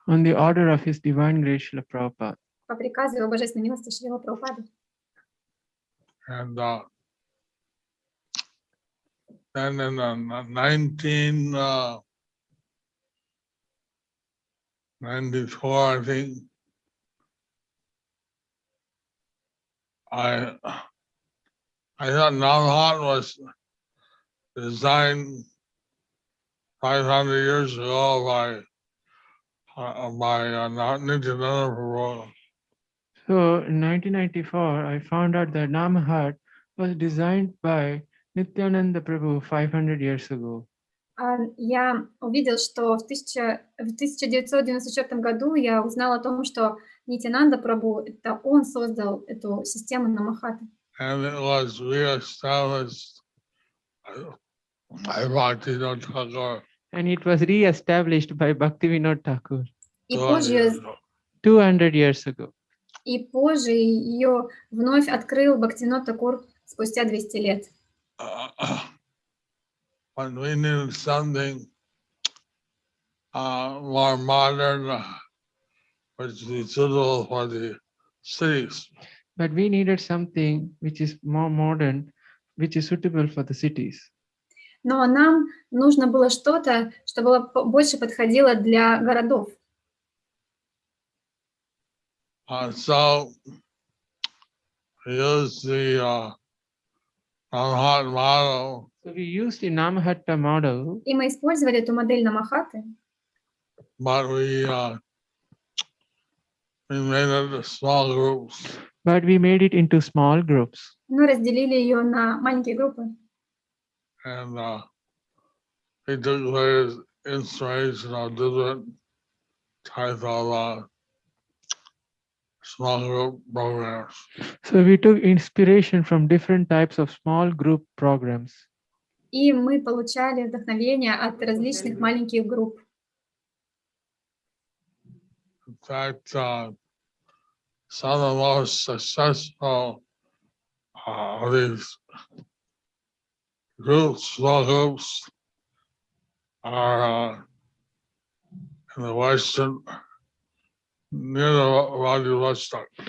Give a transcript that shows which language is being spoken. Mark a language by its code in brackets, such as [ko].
[en] on the order of His Divine Grace, Srila Prabhupada. [ru] по приказу Его Божественной милости Шрила Прабхупады. [en] And then in 1994, I think, I thought Namahat was designed 500 years ago by Nityananda Prabhu. So in 1994, I found out that Namahat was designed by Nityananda Prabhu 500 years ago. [ru] Я увидел, что в 1994 году я узнал о том, что Нитянанда Прабху, это он создал эту систему намахаты. [en] And it was reestablished by Bhaktivinoda Thakur. And it was re-established by Bhaktivinoda Thakur [ru] И позже, [en] 200 years ago. [ru] ее вновь открыл Бхактивинод Такур спустя 200 лет. [en] When we needed something more modern, which is suitable for the cities. But we needed something which is more modern, which is suitable for the cities. [ru] Но нам нужно было что-то, что было больше подходило для городов. [en] So we used the Namahat model. So we used the Namahatta model, [ru] И мы использовали эту модель намахаты, [en] But we made it into small groups. but we made it into small groups. [ru] но разделили ее на маленькие группы. [en] And we took various inspiration of different types of small group programs. So we took inspiration from different types of small group programs. [ru] И мы получали вдохновение от различных маленьких групп. [en] In fact, some of the most successful of these groups, small groups, are in the western, near the Vladivostok.